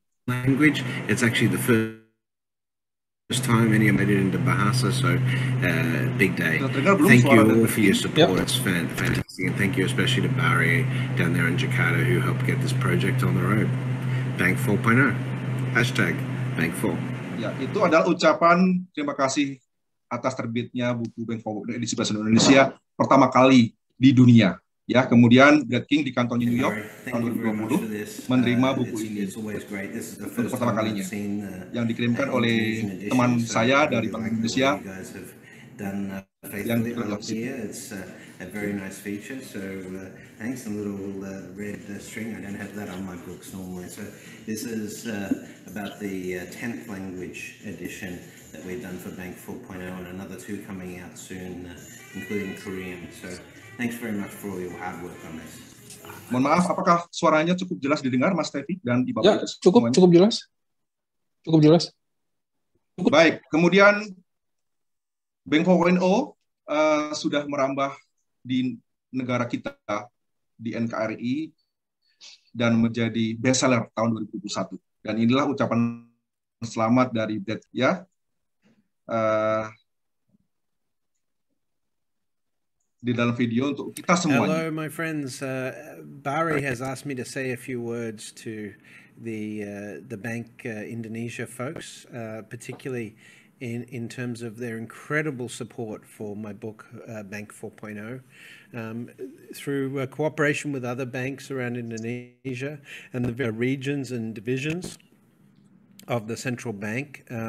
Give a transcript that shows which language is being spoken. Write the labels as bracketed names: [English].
[English] Language, it's actually the time, and you made it into Bahasa, so big day. Thank you all for your support. It's fantastic, and thank you especially to Barry down there in Jakarta who helped get this project on the road. Bank 4.0. Hashtag Bank 4. [Indonesian] Ya, itu adalah ucapan terima kasih atas terbitnya buku Bank 4.0 edisi bahasa Indonesia pertama kali di dunia. Ya, kemudian Brad King di kantornya New York tahun 2020 menerima buku ini untuk pertama kalinya, yang dikirimkan oleh teman saya dari Bank Indonesia yang [English] It's a very nice feature. So thanks. A little red string. I don't have that on my books normally. So this is about the 10th language edition that we've done for Bank 4.0, and another 2 coming out soon, including Korean. So thanks very much for all your hard work on this. [Indonesian] Mohon maaf, apakah suaranya cukup jelas didengar, Mas Tevi dan Ibu? Ya, cukup jelas. Cukup jelas. Baik, kemudian Bank 4.0 sudah merambah di negara kita, di NKRI, dan menjadi bestseller tahun 2021. Dan inilah ucapan selamat dari Brad, ya. Di dalam video untuk kita semuanya. [English] Hello, my friends. Barry has asked me to say a few words to the Bank Indonesia folks, particularly in terms of their incredible support for my book, Bank 4.0, through cooperation with other banks around Indonesia and the regions and divisions of the central bank.